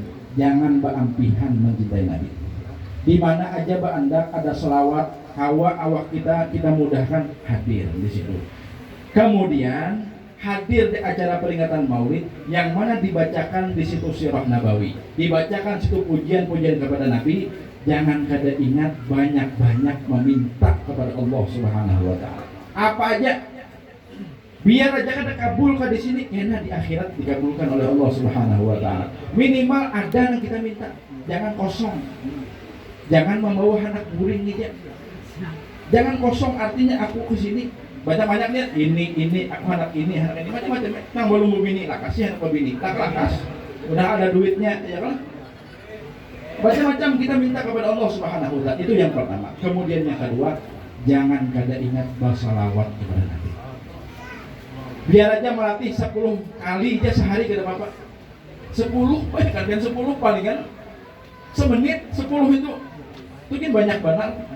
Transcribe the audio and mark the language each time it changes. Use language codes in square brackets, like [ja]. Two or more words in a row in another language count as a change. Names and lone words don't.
[bjn] Jangan beampihan mencintai Nabi. Di mana aja Anda ada selawat, hawa awak kita mudahkan hadir di situ. Kemudian hadir di acara peringatan Maulid yang mana dibacakan di situ Sirah Nabawi, dibacakan situ pujian-pujian kepada Nabi. Jangan kada ingat banyak-banyak meminta kepada Allah [ar] سبحانه وتعالى. [bjn] Apa aja? Biar aja kada kabul di sini, enak di akhirat dikabulkan oleh Allah [ar] سبحانه وتعالى. [bjn] Minimal ada yang kita minta, jangan kosong. Jangan membawa anak guring aja. Jangan kosong, artinya aku ke sini baca banyaknya ini aku anak ini macam-macam. Yang belum bini lah, kasih anak bini, lakas. Udah ada duitnya, ya kan? Macam-macam kita minta kepada Allah [ar] سبحانه وتعالى. [bjn] Itu yang pertama. Kemudian yang kedua, jangan kada ingat bersalawat kepada Nabi. Biar aja melatih 10 kali aja sehari kada apa-apa. 10 kan 10 paling kan. Semenit 10 itu kan banyak banget.